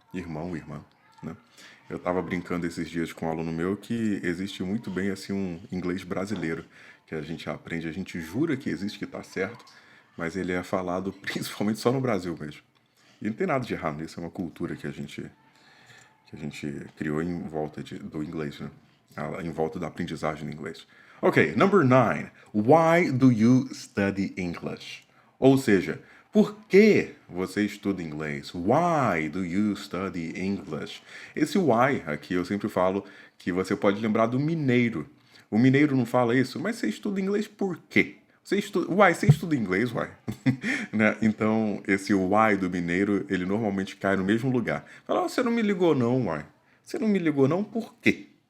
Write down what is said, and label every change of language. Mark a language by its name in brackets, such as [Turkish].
[Portuguese] Irmão, irmã, né? Eu estava brincando esses dias com um aluno meu que existe muito bem assim um inglês brasileiro, que a gente aprende, a gente jura que existe, que está certo, mas ele é falado principalmente só no Brasil mesmo. E não tem nada de errado nisso, é uma cultura que a gente criou em volta do inglês, né? Em volta da aprendizagem do inglês. [English] Ok, number 9. Why do you study English? [Portuguese] Ou seja, por que você estuda inglês? [English] Why do you study English? [Portuguese] Esse why aqui eu sempre falo que você pode lembrar do mineiro. O mineiro não fala isso, mas você estuda inglês por quê? Você estuda inglês, uai. Né? Então, esse why do mineiro, ele normalmente cai no mesmo lugar. Fala, você não me ligou não, uai. Você não me ligou não, por quê?